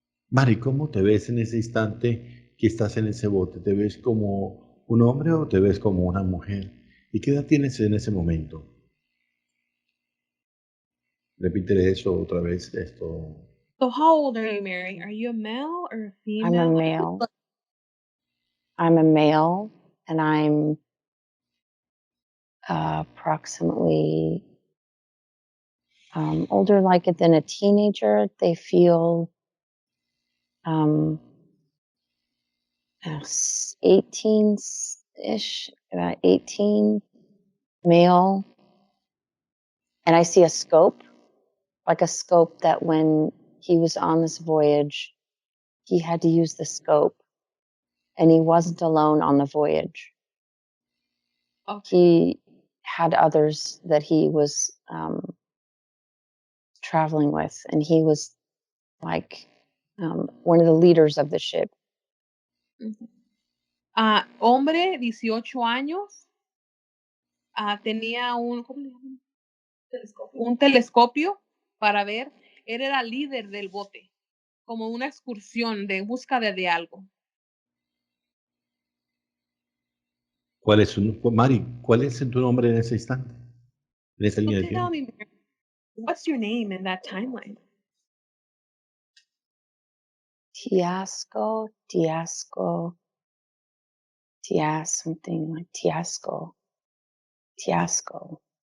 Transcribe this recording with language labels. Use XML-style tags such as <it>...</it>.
<es>Mari, ¿cómo te ves en ese instante que estás en ese bote? ¿Te ves como un hombre o te ves como una mujer? ¿Y qué edad tienes en ese momento? Repítele eso otra vez, esto.</es> <en>So how old are you, Mary? Are you a male or a I'm a female? male. I'm a male, and I'm approximately older like it than a teenager. They feel 18-ish, about 18, male. And I see a scope, like a scope that when he was on this voyage, he had to use the scope, and he wasn't alone on the voyage. Okay. He had others that he was traveling with, and he was like one of the leaders of the ship. Ujú.</en> <es>Hombre, 18 años, tenía un, ¿cómo le llaman? Un telescopio para ver. Él era líder del bote, como una excursión de búsqueda de algo. ¿Cuál es Mari, cuál es tu nombre en ese instante? En esa</es> <en>So</en> <es>línea de</es> <en>tell</en> <es>tiempo.</es> <en>me, Mary, what's your name in that timeline? Tiasco, something like Tiasco. Fiasco.</en>